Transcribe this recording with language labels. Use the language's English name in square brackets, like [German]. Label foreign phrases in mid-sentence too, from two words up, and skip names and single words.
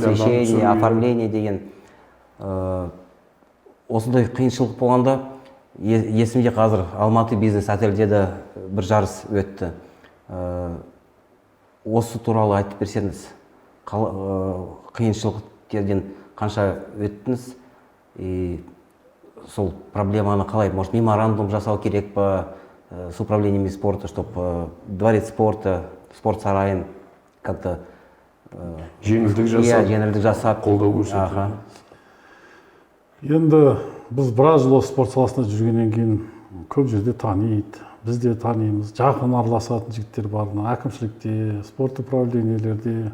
[Russian] Освещение, оформление [Kazakh] деген осындай қиыншылық болғанда есімде қазір Алматы бизнес отельде де бір жарыс өтті. Осы туралы айтып берсеңіз, қиыншылықтерден қанша өттіңіз? Сол проблеманы қалай, [Russian] может, меморандум [Kazakh] жасау керек па [Russian] с управлениями спорта, чтобы дворец спорта, [Kazakh] спорт сарайын [Russian] как-то [Kazakh] жеңілдік жасап, жеңілдік жасап, қолдау көрсету. Енді біз біраз жыл спорт саласында жүргеннен кейін көп жерде таниды, біз де танимыз, жақын араласатын жігіттер бар, әкімшілікте, спорт управлениелерде.